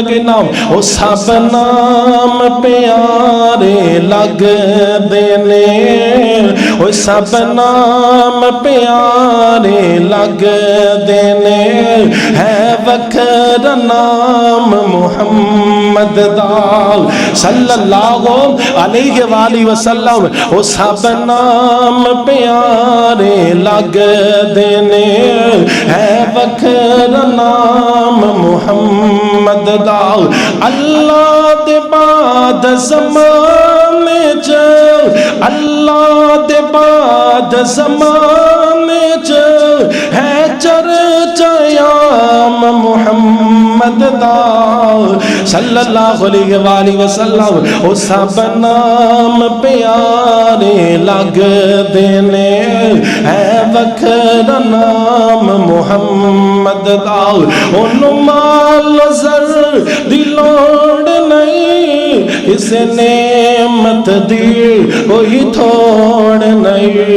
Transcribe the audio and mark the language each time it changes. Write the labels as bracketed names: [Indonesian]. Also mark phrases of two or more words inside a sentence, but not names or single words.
[Punjabi] کے نام او سب نام پیارے لگ دینے او سب نام پیارے لگ دینے ہے وکر نام محمد دا [Arabic] صلی اللہ علیہ وآلہ وسلم [Punjabi] وہ سب نام پیارے لگ دینے ہے وکر نام محمد دا اللہ دے بعد زمان چ اللہ دے بعد زمانے چ ہے چرچا عام محمد دا [Arabic] صلی اللہ علیہ وسلم. [Punjabi] او سب نام پیارے لگدے نے ہے وکھرا نام محمد دا. اونوں مال زر دی لوڑ نہیں کسے نعمت دی کوئی تھوڑ نہیں.